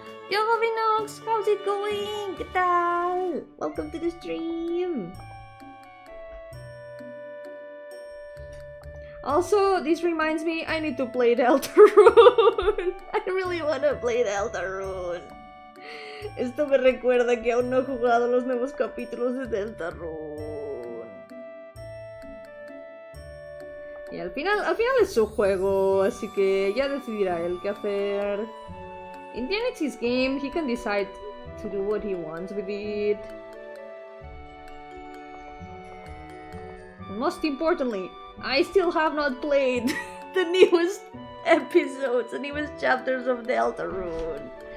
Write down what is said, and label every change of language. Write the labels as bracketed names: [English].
[English] Yo, Vinox, how's it going? ¿Qué tal? Welcome to the stream. Also, this reminds me, I need to play Deltarune. I really want to play Deltarune. [Spanish] Esto me recuerda que aún no he jugado los nuevos capítulos de Deltarune. Y al final es su juego, así que ya decidirá él qué hacer. [English] In the end, it's his game. He can decide to do what he wants with it. And most importantly, I still have not played the newest episodes, the newest chapters of Deltarune.